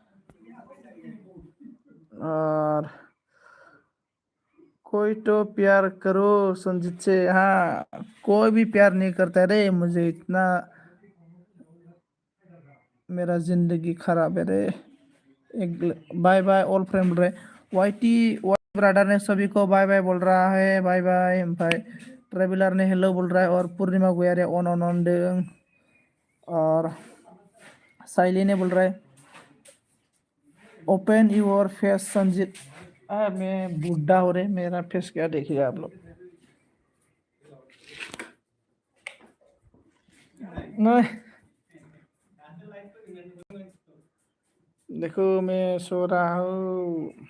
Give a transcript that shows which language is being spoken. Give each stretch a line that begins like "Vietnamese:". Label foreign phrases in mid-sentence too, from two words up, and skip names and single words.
Hindi: और कोई तो प्यार करो संजीत से। हाँ कोई भी प्यार नहीं करता रे मुझे, इतना मेरा जिंदगी खराब है रे।
English: एक bye bye all friend रे।
Hindi: वाईटी ब्रदर ने सभी को
English: bye bye
Hindi: बोल रहा है,
English: bye bye.
Hindi: ओमफ्राय ट्रेवलर ने हेलो बोल रहा है। और पूर्णिमा गुयारे ऑन दें। और साइली ने बोल रहा है
English: open your face
Hindi: संजीत। मैं बूढ़ा हो रहे, मेरा फेस क्या देखिएगा आप लोग। नहीं देखो मैं सो रहा हूँ।